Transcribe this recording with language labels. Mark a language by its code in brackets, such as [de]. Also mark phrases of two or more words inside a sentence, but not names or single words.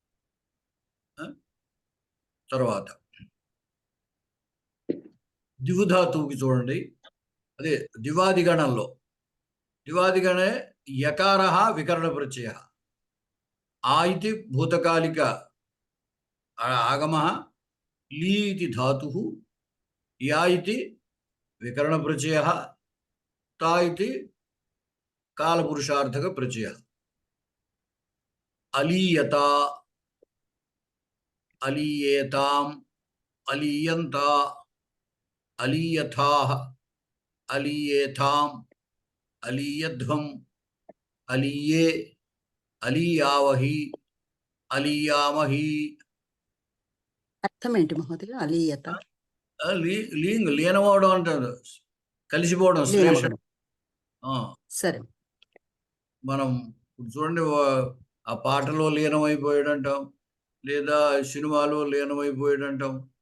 [te] తర్వాత దివుధాతువుకి చూడండి, అదే దివాదిగణంలో, [sa] దివాదిగणे యకారः వికరణ ప్రత్యయः। ఆ इति భూతకాలిక ఆగమः, ली इति धातुः, या इति विकरण प्रत्ययः, ता इति कालपुरुषार्थक प्रत्ययः। अलीयता, अलीयेताम्, अलीयन्ता, अलीयथाः, अलीयेथाम्, अलीयध्वम्, अलीये, अलीयावहि, अलीयामहि। [te] అర్థం ఏంటి మహోదయ? అలీయత లీంగ్ లీనమవడం అంటారు, కలిసిపోవడం, శ్లేషం. సరే, మనం చూడండి, ఆ పాటలో లీనమైపోయాడు అంటాం, లేదా సినిమాలో లీనమైపోయాడు అంటాం.